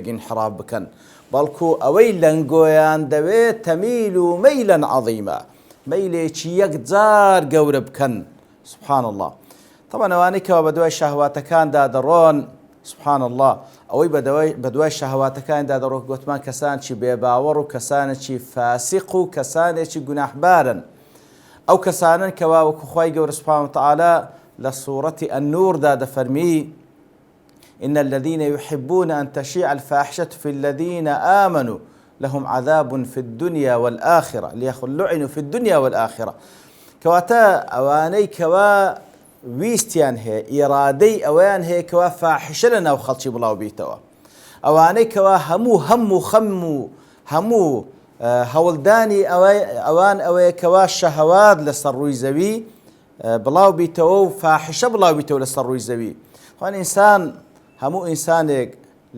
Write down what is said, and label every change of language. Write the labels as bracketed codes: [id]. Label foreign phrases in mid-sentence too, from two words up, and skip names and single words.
[ckb] ئینحراف بکەن بەڵکو ئەوەی لەنگۆیان دەوێت [ar] تەمیلوا مەیلا عەظیما [ckb] مەیلێکی یەکجار گەورە بکەن [ar] سبحان الله طبعا [ckb] ئەوانەی کەوا بەدوای شەهواتەکاندا دەڕۆن [ar] سبحان الله [ckb] ئەوەی بەدوای شەهواتەکاندا دەڕۆ گوتمان کەسانێکی بێباوەڕ و کەسانێکی فاسق و کەسانێکی گوناحبارن ئەو کەسانن کەوا وەکو خوای گەورە [ar] سبحانه وتعالى [ckb] لە سوورەتی النوردا دەفەرمی [ar] إن الذين يحبون أن تشيع الفاحشة في الذين آمنوا لهم عذاب في الدنيا والآخرة لعنوا في الدنيا والآخرة [ckb] كواتا أواني كوا ویستیان هەیە ئیرادەی ئەوەیان هەیە کەوا فاحشە لە ناو خەڵکی بڵاو بیتەوە ئەوانەی کەوا هەموو هەوڵدانی ئەوان ئەوەیە کەوا شەهەوات لەسەر ڕووی زەوی بڵاو بیتەوە و فاحشە بڵاو بیتەوە لەسەر ڕووی زەوی خوان ئینسان هەموو ئینسانێک لە